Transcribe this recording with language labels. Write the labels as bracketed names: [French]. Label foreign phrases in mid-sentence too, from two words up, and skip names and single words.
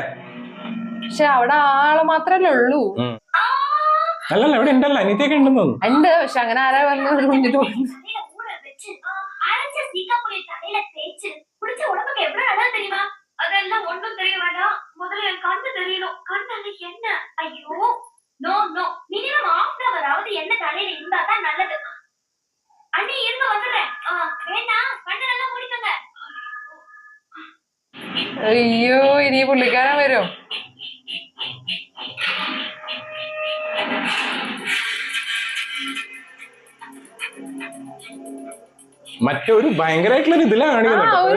[Malayalam] പക്ഷെ അവിടെ ആള് മാത്രല്ലേ ഉള്ളൂ. അല്ലല്ല ഇവിടെ ഉണ്ടല്ലോ, അനിയത്തിയൊക്കെ ഉണ്ടെന്ന് തോന്നുന്നു. ഉണ്ട്, പക്ഷെ അങ്ങനെ ആരാ വന്നത് മുന്നിട്ട് പോകുന്നു. [Tamil] அதெல்லாம் ஒண்ணும் தெரிய வேண்டாம். முதல்ல என் கண்ணு தெரியணும். கண்ணு என்ன? ஐயோ [English] no no, minimum ½ hour [Tamil] ஆவது என்ன தலையில இருந்தா தான் நல்லது. அண்ணி இருங்க வந்துடுறேன். வேண்டாம், கண்ணு நல்லா மூடிக்கங்க. [Malayalam] അയ്യോ ഇനി പുള്ളിക്കാരൻ വരും. മറ്റൊരു ഭയങ്കരമായിട്ടുള്ള ഇതിലാണ് കാണിക്കുന്നത്.